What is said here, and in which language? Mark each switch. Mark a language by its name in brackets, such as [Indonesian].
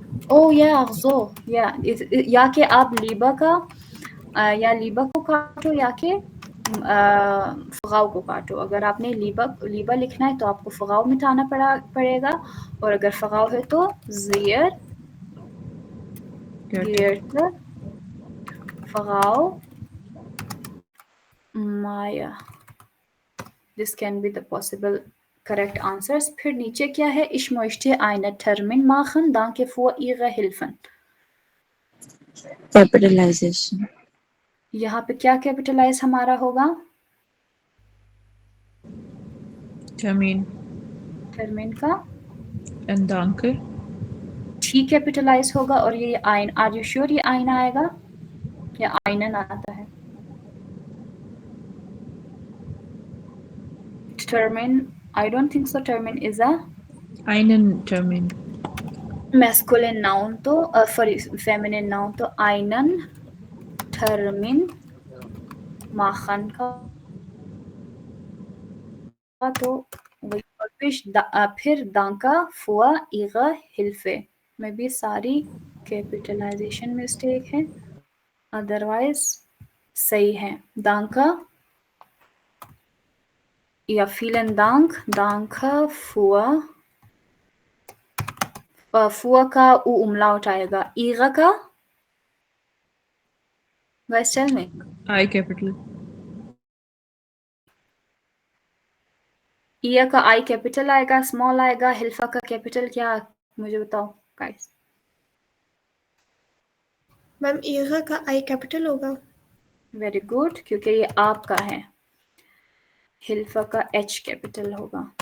[Hindi] Oh yeah, so yeah, या कि आप लीबा का या लीबा को काटो या कि फ़गाव को काटो। अगर आपने लीबा लिखना है तो आपको फ़गाव मिटाना पड़ेगा, और अगर फ़गाव है तो ज़ियर गियर्ट फ़गाव माया। [English] This can be the possible correct answers. [Hindi] फिर नीचे क्या है? [German] Ich möchte eine Termin machen, danke für Ihre Hilfen. [English] Capitalization. [Hindi] यहाँ पे क्या कैपिटलाइज हमारा होगा? [German] Termin. [Hindi] टर्मिन का [English] And danke. [Hindi] टी कैपिटलाइज होगा, और ये आइन, आर यू श्योर ये आइन आएगा या आइनन आता है? [English] टर्मिन, I don't think so. Termin is a [German] Einen Termin. [Hindi] masculine noun, तो [English] sorry feminine noun, [Hindi] तो [German] einen Termin machen [Hindi] का तो वही, और फिर [German] danke für Ihre Hilfe [Hindi] में भी सारी कैपिटलाइजेशन मिस्टेक है, अदरवाइज सही है। danke या vielen Dank, danke für für का u umlaut आएगा, ihre का [English] guys tell me। I capital. [Hindi] Year का आई कैपिटल आएगा, स्मॉल आएगा, हिल्फा का कैपिटल क्या, मुझे बताओ गाइस। मैम ईगा का आई कैपिटल होगा। वेरी गुड, क्योंकि ये आपका है। हिल्फा का एच कैपिटल होगा।